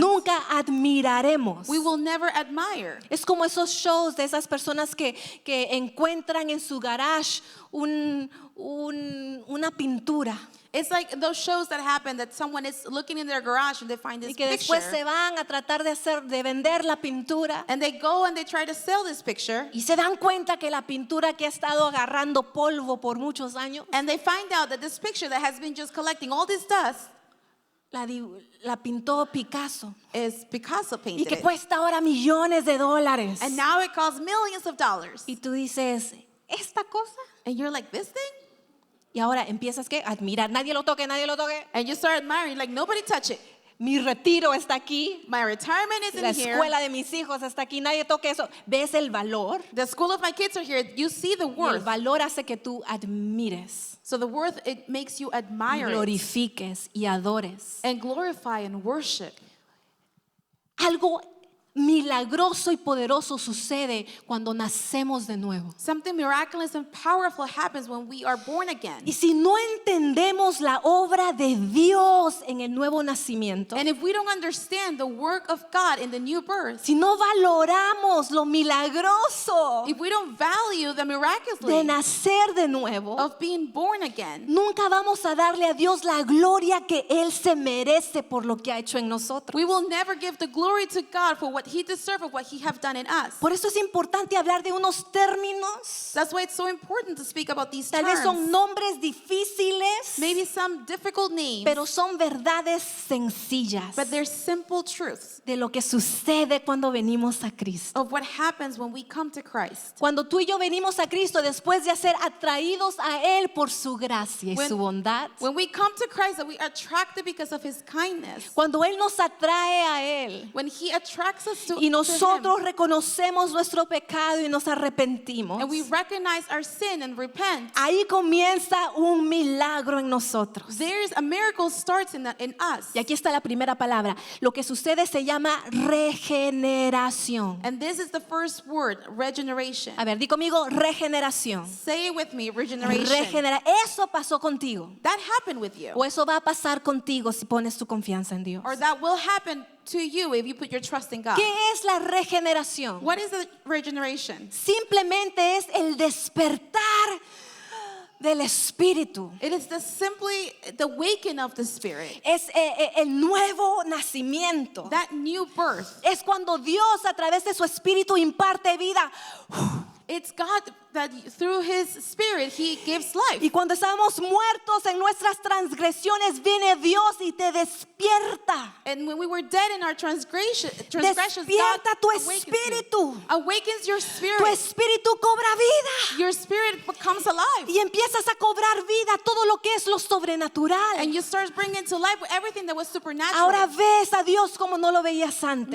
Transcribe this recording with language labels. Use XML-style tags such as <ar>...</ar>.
<es>nunca admiraremos.</es> <en>we will never admire.</en> <es>Es como esos shows de esas personas que encuentran en su garage una pintura</es> <en>It's like those shows that happen that someone is looking in their garage and they find</en> <es>y</es> <en>this</en> <es>que después se</es> <en>picture.</en> <es>van a tratar de vender la pintura</es> <en>And they go and they try to sell this picture.</en> <es>y se dan cuenta que la pintura que ha estado agarrando polvo por muchos años</es> <en>And they find find out that this picture that has been just collecting all this dust</en> <es>la pintó Picasso</es> <en>is Picasso</en> <es>y</es> <en>painted</en> <es>que</es> <en>it.</en> <es>cuesta ahora millones de dólares.</es> <en>And now it costs millions of dollars.</en> <es>Y tú dices, ¿esta cosa? And you're like, this thing? Y ahora empiezas ¿qué? A admirar. Nadie lo toque, nadie lo toque.</es> <en>And you start admiring, like, nobody touch it.</en> <es>Mi retiro está aquí.</es> <en>My retirement is</en> <es>La</es> <en>in here.</en> <es>escuela de mis hijos está aquí. Nadie toque eso. ¿Ves el valor?</es> <en>The school of my kids are here. You see the</en> <es>Y el</es> <en>worth.</en> <es>valor hace que tú admires,</es> <en>So the worth, it makes you admire it</en> <es>glorifiques y adores.</es> <en>and glorify and worship.</en> <es>Algo milagroso y poderoso sucede cuando nacemos de nuevo.</es> <en>Something miraculous and powerful happens when we are born again.</en> <es>Y si no entendemos la obra de Dios en el nuevo nacimiento,</es> <en>And if we don't understand the work of God in the new birth,</en> <es>si no valoramos lo milagroso</es> <en>if we don't value the</en> <es>de</es> <en>miraculously</en> <es>nacer de nuevo,</es> <en>of being born again,</en> <es>nunca vamos a darle a Dios la gloria que Él se merece por lo que ha hecho en nosotros.</es> <en>we will never give the glory to God for what He deserves of what He have done in us.</en> <es>Por eso es importante hablar de unos términos,</es> <en>That's why it's so important to speak about these</en> <es>tal vez son</es> <en>terms.</en> <es>nombres difíciles,</es> <en>Maybe some difficult names,</en> <es>pero son verdades sencillas</es> <en>but they're simple truths</en> <es>de lo que sucede cuando venimos a Cristo.</es> <en>of what happens when we come to Christ.</en> <es>Cuando tú y yo venimos a Cristo después de ser atraídos a Él por su gracia y</es> <en>When-</en> <es>su bondad,</es> <en>When we come to Christ, that we are attracted because of His kindness.</en> <es>cuando Él nos atrae a Él</es> <en>When He attracts us to,</en> <es>y</es> <en>to</en> <es>nosotros</es> <en>Him,</en> <es>reconocemos nuestro pecado y nos arrepentimos,</es> <en>and we recognize our sin and repent,</en> <es>ahí comienza un milagro en nosotros.</es> <en>there's a miracle starts in us.</en> <es>Y aquí está la primera palabra. Lo que sucede se llama regeneración.</es> <en>And this is the first word, regeneration.</en> <es>A ver, di conmigo regeneración.</es> <en>Say it with me, regeneration.</en> <es>Eso pasó contigo.</es> <en>That happened with you.</en> <es>O eso va a pasar contigo si pones tu confianza en Dios.</es> <en>Or that will happen to you if you put your trust in God.</en> <es>¿Qué es la regeneración?</es> <en>What is the regeneration?</en> <es>Simplemente es el despertar del Espíritu.</es> <en>It is simply the waking of the Spirit.</en> <es>Es el nuevo nacimiento.</es> <en>That new birth.</en> <es>Es cuando Dios a través de su Espíritu imparte vida.</es> <en>It's God that through His Spirit He gives life.</en> <es>Y cuando estábamos muertos en nuestras transgresiones, viene Dios y te despierta.</es> <en>And when we were dead in our transgressions,</en> <es>Despierta tu</es> <en>God</en> <es>espíritu.</es> <en>awakens your</en> <es>Tu</es> <en>spirit.</en> <es>espíritu cobra vida.</es> <en>Your spirit becomes alive.</en> <es>Y empiezas a cobrar vida todo lo que es lo sobrenatural.</es> <en>And you start bringing to life everything that was supernatural.</en> <es>Ahora ves a Dios como no lo veías antes.</es>